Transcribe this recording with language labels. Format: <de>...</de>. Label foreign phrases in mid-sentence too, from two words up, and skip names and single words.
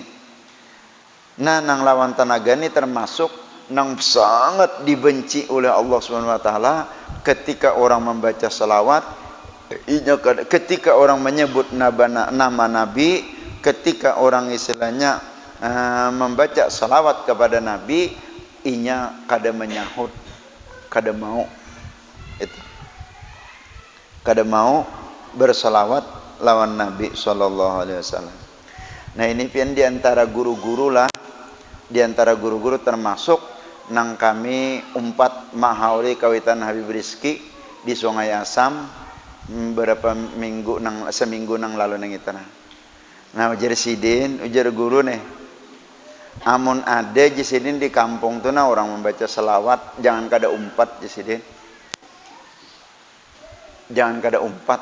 <bjn>Nah nang lawan tenaga ini termasuk nang sangat dibenci oleh Allah</bjn> <ar>سبحانه وتعالى</ar> <bjn>ketika orang membaca selawat, ketika orang menyebut nama Nabi, ketika orang istilahnya membaca salawat kepada Nabi, inya kada menyahut, kada mau itu, kada mau bersalawat lawan Nabi</bjn> <ar>صلى الله عليه وسلم.</ar> <bjn>Nah ini pian di antara guru-guru lah, di antara guru-guru termasuk nang kami umpat mahauri kawitan Habib Rizki di Sungai Asam beberapa minggu seminggu nang lalu nang itu. Nah ujar Sidin, ujar guru nih, amun ada Sidin di kampung tuh nah orang membaca selawat, jangan kada umpat Sidin, jangan kada umpat.</bjn>